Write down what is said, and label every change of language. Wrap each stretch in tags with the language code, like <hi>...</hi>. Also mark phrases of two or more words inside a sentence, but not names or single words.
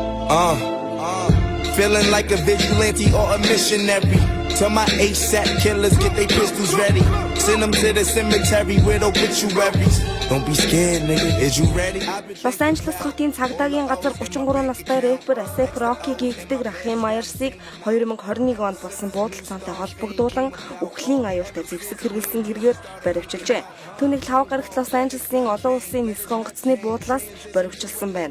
<en>Feeling like a vigilante or a missionary. Tell my ASAP killers get their pistols ready. Send them to the cemetery with obituaries. Don't be scared, nigga. Is you ready?</en> <mn>Лос Анжелес хотын цагдаагийн газар 33 настай рэпер ASAP Rocky гэгддэг Рахим Майерсыг 2021 онд болсон буудалцаантай холбогдуулан үхлийн аюултай зэвсэг хэрэгэлсэн гэргээр баривчилжээ. Түүнийг 5 гарагт Лос Анжелесийн олон улсын нисэх онгоцны буудлаас баривчилсан байна.</mn>